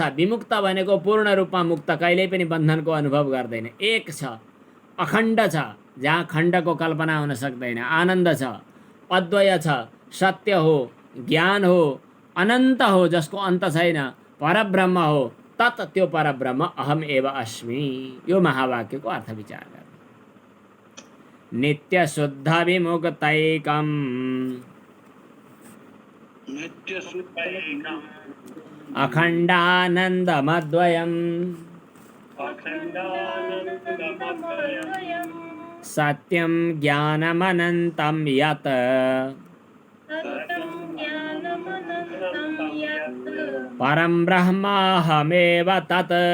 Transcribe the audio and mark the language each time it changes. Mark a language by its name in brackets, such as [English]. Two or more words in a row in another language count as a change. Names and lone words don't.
[Nepali] विमुक्त भनेको पूर्ण रूपमा मुक्त, कहिल्यै पनि बन्धनको अनुभव गर्दैन। एक छ, अखण्ड छ, जहाँ खण्डको कल्पना हुन सक्दैन, आनन्द छ, अद्वय छ, सत्य हो, ज्ञान हो, अनन्त हो, जसको अन्त छैन, परब्रह्म हो। तत् त्यो परब्रह्म [Sanskrit] अहम एव अस्मि। [Nepali] यो महावाक्यको अर्थ विचार गर्नु। [Sanskrit] नित्य शुद्ध विमुक्तैकम् अखण्डानन्दमद्वयम् सत्यं ज्ञानमनन्तं यत् परं ब्रह्माहमेव तत्